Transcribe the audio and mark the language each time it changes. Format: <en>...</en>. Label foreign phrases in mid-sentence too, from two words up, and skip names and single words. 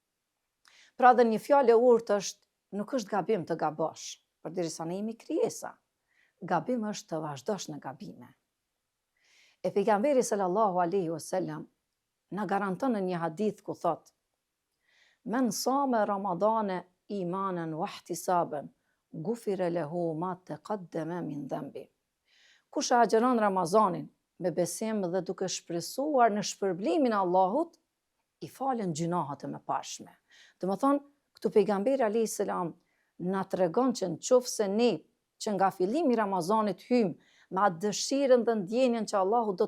<sq>Pra dhe një fjalë e urtë është, nuk është gabim të gabosh, përderisa ne jemi krijesa. Gabim është të vazhdosh në gabime. E pejgamberi</sq> <ar>صلى الله عليه وسلم</ar> <sq>na garanton në një hadith ku thot:</sq> <ar>من صام رمضان إيمانا واحتسابا غفر له ما تقدم من ذنبه.</ar> <sq>Kush agjeron Ramazanin me besim dhe duke shpresuar në shpërblimin e Allahut, i falen gjunahat e mëparshme. Do të thonë, këtu pejgamberi</sq> <ar>عليه السلام</ar> <sq>na tregon që nëse ne që nga fillimi i Ramazanit hym me atë dëshirën dhe ndjenjen që Allahu do</sq>